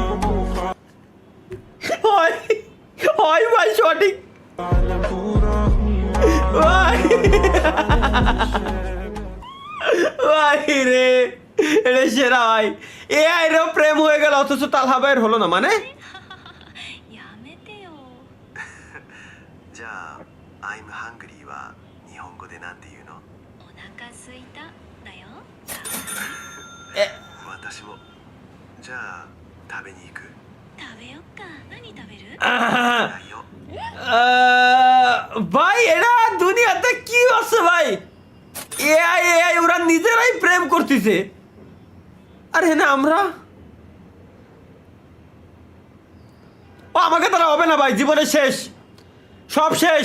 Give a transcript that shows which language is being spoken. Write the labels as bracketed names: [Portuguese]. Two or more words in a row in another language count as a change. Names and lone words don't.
[Bangla] হয় ভাই সঠিক ভাই রে, এটা সেরা ভাই। এআই রে প্রেম হয়ে গেল, অথচ তালহা ভাইয়ের হলো না, মানে [Japanese] やめてよ。じゃあ [English] 「I'm hungry」 [Japanese] は日本語でなんて言うの？お腹すいただよ。私も。じゃあ食べに行く？食べよっか。何食べる？ないよ。 [Bangla] ভাই এরা দুনিয়াতে কি আছে ভাই? এআই ওরা নিজেরাই প্রেম করতেছে, আর হ্যাঁ আমরা আমাকে তারা হবে না ভাই, জীবনে শেষ, সব শেষ।